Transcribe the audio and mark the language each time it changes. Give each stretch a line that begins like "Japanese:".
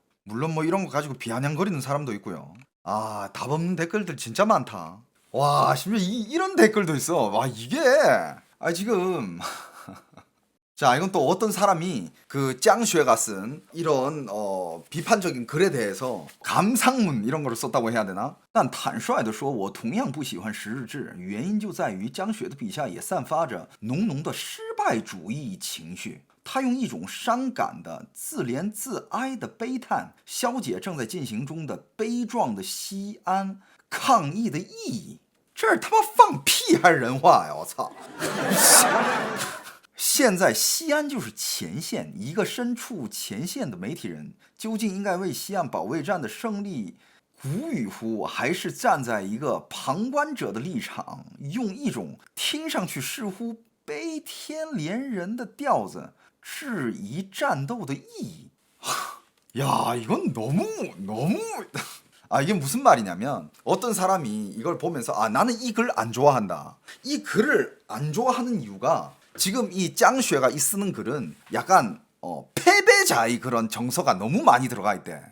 Korean: 물론 뭐 이런 거 가지고 비아냥거리는 사람도 있고요. 답 없는 댓글들 진짜 많다. 와, 심지어 이런 댓글도 있어. 와, 이게 지금 자, 이건 또 어떤 사람이 그 짱슈에가 쓴 이런 비판적인 글에 대해서 감상문 이런 거를 썼다고 해야 되나?
Chinese: 但坦率地说，我同样不喜欢十日制，原因就在于江雪的笔下也散发着浓浓的失败主义情绪。他用一种伤感的自怜自哀的悲叹消解正在进行中的悲壮的西安抗议的意义。这是他妈放屁还是人话呀！我操！现在西安就是前线，一个身处前线的媒体人，究竟应该为西安保卫战的胜利鼓语乎，还是站在一个旁观者的立场，用一种听上去似乎悲天怜人的调子质疑战斗的意义？
Korean: 야, 이건 너무 이게 무슨 말이냐면 어떤 사람이 이걸 보면서 나는 이 글 안 좋아한다. 이 글을 안 좋아하는 이유가 지금 이 짱쉐가 이 쓰는 글은 약간 패배자의 그런 정서가 너무 많이 들어가 있대.